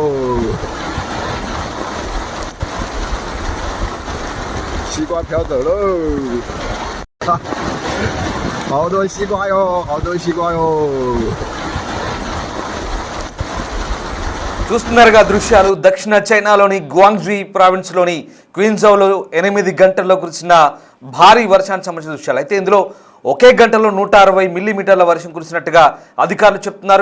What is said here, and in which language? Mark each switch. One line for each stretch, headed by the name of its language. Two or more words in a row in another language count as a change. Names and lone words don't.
Chinese: 西瓜飘走喽！哈，好多西瓜哟，好多西瓜哟！
Telugu: చూస్తున్నారుగా దృశ్యాలు. దక్షిణ చైనాలోని గ్వాంగ్జీ ప్రావిన్స్లోని క్వీన్జౌలో 8 గంటల్లో కురిసిన భారీ వర్షానికి సంబంధించిన దృశ్యాలు. అయితే ఇందులో ఒకే గంటలో 160 మిల్లీమీటర్ల వర్షం కురిసినట్టుగా అధికారులు చెప్తున్నారు.